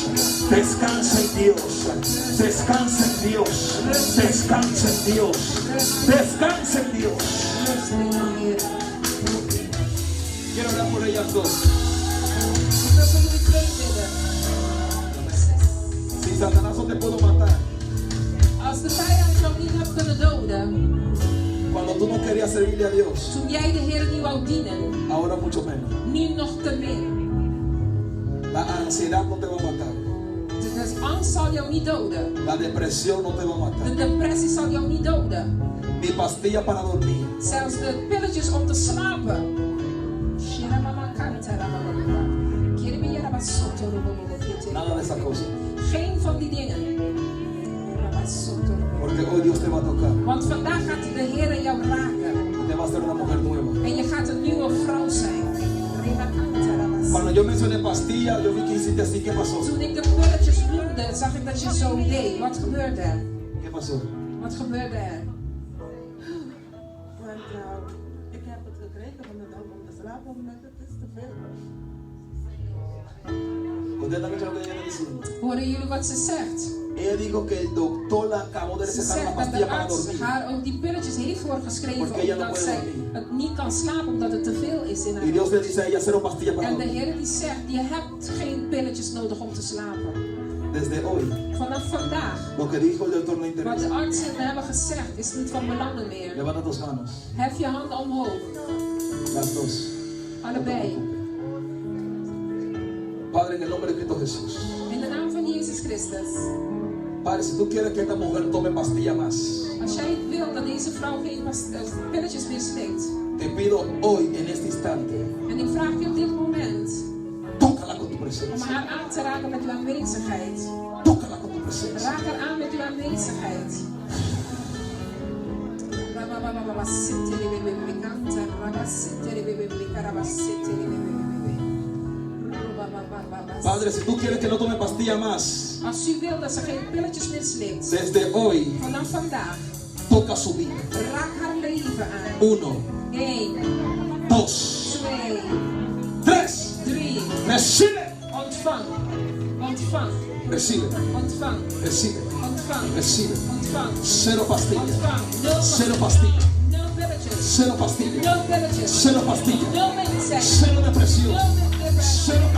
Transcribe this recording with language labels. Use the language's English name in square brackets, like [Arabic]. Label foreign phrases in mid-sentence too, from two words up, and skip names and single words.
[Spanish] Descansa en Dios. Descansa en Dios. Descansa en Dios. Descansa en Dios. Quiero hablar por ellas dos. Satanás no te pudo matar [Dutch] Als de vijand jou niet hebt kunnen doden, [Spanish] cuando tú no querías servirle a Dios, [Dutch] toen jij de Heer niet wou dienen, [Spanish] ahora mucho menos. [Dutch] nu nog te meer. [Spanish] La ansiedad no te va a matar. [Dutch] De angst zal jou niet doden. [Spanish] La depresión no te va a [Dutch] De [Spanish] matar. [Dutch] depressie zal jou niet doden. [Spanish] Ni pastilla para dormir. [Dutch] Zelfs de pilletjes om te slapen. [Spanish] Nada de esas cosas. [Dutch] Geen van die dingen. [Spanish] Porque hoy Dios te va a tocar. [Dutch] Want vandaag gaat de Heer jou raken. [Spanish] Te va a hacer una mujer nueva. [Dutch] En je gaat een nieuwe vrouw zijn. [Spanish] Cuando yo mencioné pastilla, yo vi que hiciste así. ¿Qué pasó? [Dutch] Toen ik de pilletjes noemde, zag ik dat je zo deed. Wat gebeurde er? [Spanish] ¿Qué pasó? [Dutch] Wat gebeurde er? Want ik heb het gekregen van de dag om te slapen, omdat het is te veel. [Spanish] Ustedes están escuchando lo que ella está diciendo. [Dutch] Horen jullie wat ze zegt? [Spanish] Ella dijo que el doctor la acabó de [Dutch] Ze [Spanish] recetar una [Dutch] zegt dat [Spanish] pastilla [Dutch] de [Spanish] para [Dutch] arts [Spanish] dormir. [Dutch] haar ook die pilletjes heeft voorgeschreven [Spanish] Porque ella no [Dutch] omdat [Spanish] puede [Dutch] zij [Spanish] dormir. [Dutch] het niet kan slapen omdat het te veel is in haar [Spanish] Y Dios le [Dutch] hoofd. [Spanish] dice a ella cero pastilla para [Dutch] En de [Spanish] dormir. [Dutch] Heer die zegt, je hebt geen pilletjes nodig om te slapen. [Spanish] Desde hoy, [Dutch] Vanaf vandaag, [Spanish] lo que dijo el doctor no [Dutch] wat [Spanish] interesa. [Dutch] de artsen hebben gezegd, is niet van belang meer. [Spanish] Levanta tus manos. [Dutch] Hef je handen omhoog, [Spanish] Las dos. [Dutch] allebei. [Spanish] Padre, en el nombre de Cristo Jesús. [Dutch] In de naam van Jezus Christus. [Spanish] Padre, si tú quieres que esta mujer tome pastilla más, [Dutch] Als jij wil dat deze vrouw geen pilletjes meer slikt. [Spanish] te pido hoy, en este instante, [Dutch] En ik vraag je op dit moment [Spanish] tócala con tu [Dutch] om [Spanish] presencia. [Dutch] haar aan te raken met uw aanwezigheid. [Spanish] Tócala con tu presencia. [Dutch] Raak haar aan met uw aanwezigheid. [Spanish] Padre, si tú quieres que no tome pastilla más, [Dutch] Als u wil dat ze geen pilletjes meer slikt, [Spanish] desde hoy, [Dutch] vanaf vandaag, [Spanish] toca su vida. [Dutch] raak haar leven aan. 1, 1, 2, 2, 3. 3. [Spanish] Recibe. [Dutch] Ontvang, ontvang, [Spanish] Recibe. [Dutch] ontvang, [Spanish] Recibe. [Dutch] ontvang, [Spanish] Recibe. [Dutch] ontvang, [Spanish] Cero pastilla. [Dutch] ontvang. [Spanish] Cero pastilla. [Dutch] Nul pilletjes, [Spanish] Cero pastilla. [Dutch] nul pilletjes, [Spanish] Cero pastilla. [Dutch] nul medicijnen, [Spanish] Cero depresión. [Dutch] nul depressie,